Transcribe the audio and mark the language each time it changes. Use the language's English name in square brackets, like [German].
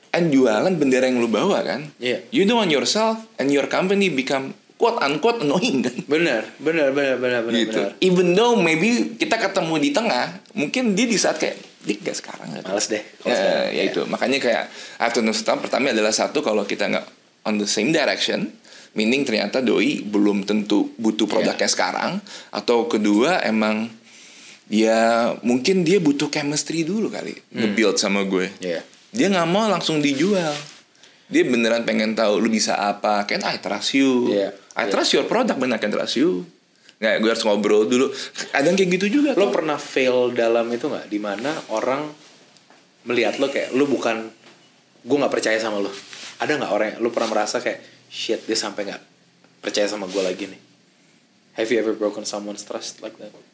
[Indonesian] And jualan bendera yang lu bawa kan? Iya. [English] You don't want yourself and your company become quote unquote annoying [Indonesian] kan? Benar. Gitu. [English] Even though maybe [Indonesian] kita ketemu di tengah, mungkin dia di saat kayak dik gak sekarang gak? Males deh. Ya itu. Makanya kayak [English] I have to know stop. [Indonesian] Pertama adalah satu, kalau kita nggak [English] on the same direction, [Indonesian] meaning ternyata doi belum tentu butuh produknya sekarang. Atau kedua emang ya mungkin dia butuh chemistry dulu kali, nge-build sama gue. Dia nggak mau langsung dijual. Dia beneran pengen tahu lu bisa apa. Kan [English] I trust you. I trust your product, bener, I can trust you. [Indonesian] Nggak, gue harus ngobrol dulu. Ada yang kayak gitu juga. Lo pernah fail dalam itu nggak? Dimana orang melihat lo kayak lo bukan, gue nggak percaya sama lo. Ada nggak orang yang lo pernah merasa kayak shit, dia sampai nggak percaya sama gue lagi nih? [English] Have you ever broken someone's trust like that?